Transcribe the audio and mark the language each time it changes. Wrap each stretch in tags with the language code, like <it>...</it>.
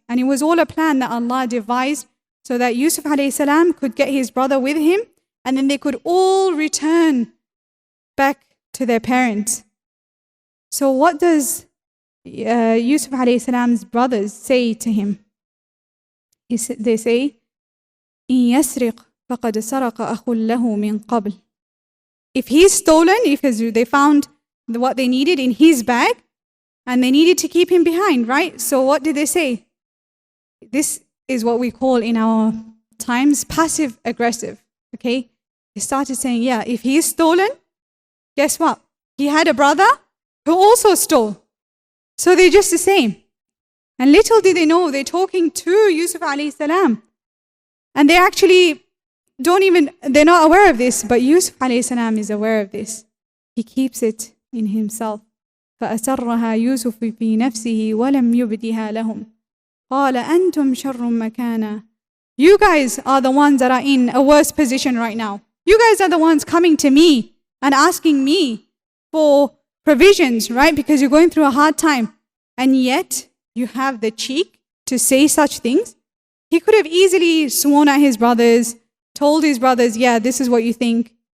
<en>And it was all a plan that Allah devised so that Yusuf alayhi salam could get his brother with him and then they could all return back to their parents. So what does Yusuf alayhi salam's brothers say to him? They say,</en> <ar>إِن يَسْرِقْ فَقَدْ سَرَقَ أَخٌ لَهُ مِنْ قَبْلِ.</ar> <en>If he's stolen, if they found what they needed in his bag, and they needed to keep him behind, right? So what did they say? This is what we call in our times passive-aggressive, okay? They started saying, yeah, if he's stolen, guess what? He had a brother who also stole. So they're just the same. And little did they know, they're talking to Yusuf alayhi salam. And they actually they're not aware of this, but Yusuf alayhi salam is aware of this. He keeps it in himself.</en> <ar>فأسرها يوسف في نفسه ولم يبدها لهم قال أنتم شر مكانا.</ar> <en>You guys are the ones that are in a worse position right now. You guys are the ones coming to me and asking me for provisions, right? Because you're going through a hard time. And yet you have the cheek to say such things. He could have easily sworn at his brothers, told his brothers, yeah, this is what you think.</en>